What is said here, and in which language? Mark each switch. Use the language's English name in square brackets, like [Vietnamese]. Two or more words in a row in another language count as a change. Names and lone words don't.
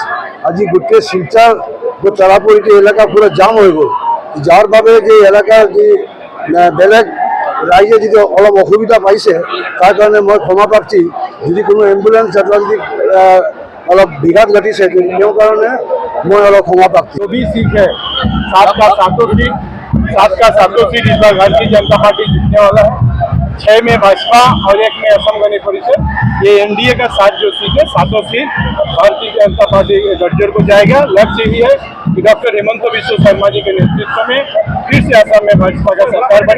[Assamese] আজি গোটেই শিলচৰ তাৰাপুৰীটো এলেকা পুৰা জাম হৈ গ'ল, যাৰ বাবে যে এলেকাৰ যি বেলেগ ৰাইজে যদি অলপ অসুবিধা পাইছে তাৰ কাৰণে মই ক্ষমা প্ৰাৰ্থী। যদি কোনো এম্বুলেন্স যদি অলপ বিঘাত ঘটিছে তেওঁৰ কাৰণে মই অলপ ক্ষমা প্ৰাৰ্থী। [Hindi] 24 सीट है, 7 का 7 सीट इस बार भारतीय जनता पार्टी जीतने वाला है। 6 में भाजपा और 1 में असम गण परिषद। ये एनडीए का 7 जो सीट है, 7 सीट भारतीय जनता पार्टी गठजोड़ को जाएगा। लक्ष्य यही है कि डॉक्टर हेमंत बिस्व शर्मा जी के नेतृत्व में फिर से असम में भाजपा का सरकार बने।